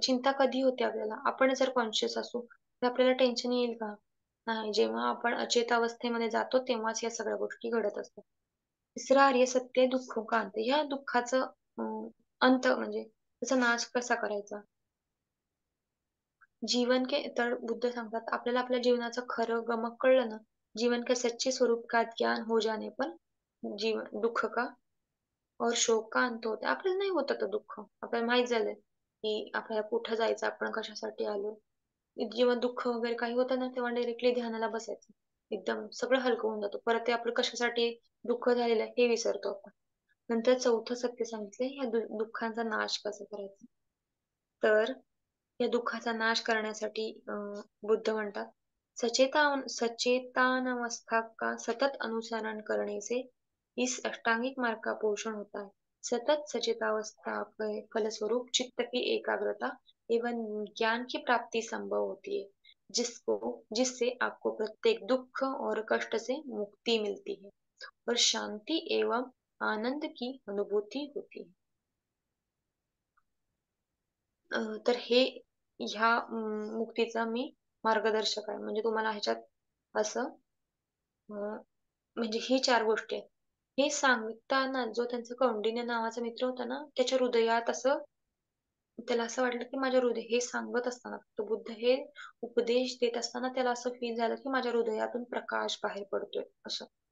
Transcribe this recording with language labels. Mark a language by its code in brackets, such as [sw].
[mr] चिंता कधी होते आपल्याला? आपण जर कॉन्शियस असू तर आपल्याला टेन्शन येईल का? नाही. जेव्हा आपण अचेत अवस्थेमध्ये जातो तेव्हाच या सगळ्या गोष्टी घडत असतात. तिसरं आर्य सत्य दुःख का अंत. या दुःखाचं अंत म्हणजे त्याचा नाश कसा करायचा? [hi] जीवन के [mr] तर बुद्ध सांगतात आपल्याला आपल्या जीवनाचं खरं गमक कळलं ना, [hi] जीवन के सच्चे स्वरूप का ज्ञान हो जाने पर जीवन दुःख का और शोक का अंत होता है. [mr] आपल्याला नाही होत आता दुःख. आपल्याला माहित झालंय, की आपल्याला कुठं जायचं, आपण कशासाठी आलो. जेव्हा दुःख वगैरे काही होतं ना, तेव्हा डायरेक्टली ध्यानाला बसायचं. एकदम सगळं हलकं होऊन जातं. परत ते आपलं कशासाठी दुःख झालेलं आहे हे विसरतो आपण. नंतर चौथं सत्य सांगितलंय, या दुःखांचा नाश कसा करायचा. तर या दुःखाचा नाश करण्यासाठी बुद्ध म्हणतात, [hi] सचेतानवस्था का सतत अनुसरण करने से इस अष्टांगिक मार्ग का पोषण होता है. सतत सचेतावस्था के फलस्वरूप चित्त की एकाग्रता एवं ज्ञान की प्राप्ति संभव होती है, जिससे आपको प्रत्येक दुख और कष्ट से मुक्ति मिलती है और शांति एवं आनंद की अनुभूति होती है. [mr] तर हे ह्या मुक्तीचा मी मार्गदर्शक आहे. म्हणजे तुम्हाला ह्याच्यात असं म्हणजे ही 4 गोष्टी आहेत. हे सांगताना जो त्यांचा कौंडिन्य नावाचा मित्र होता ना, त्याच्या हृदयात असं त्याला असं वाटलं, की माझ्या हृदय हे सांगत असताना तो बुद्ध हे उपदेश देत असताना त्याला असं फील झालं, की माझ्या हृदयातून प्रकाश बाहेर पडतोय असं.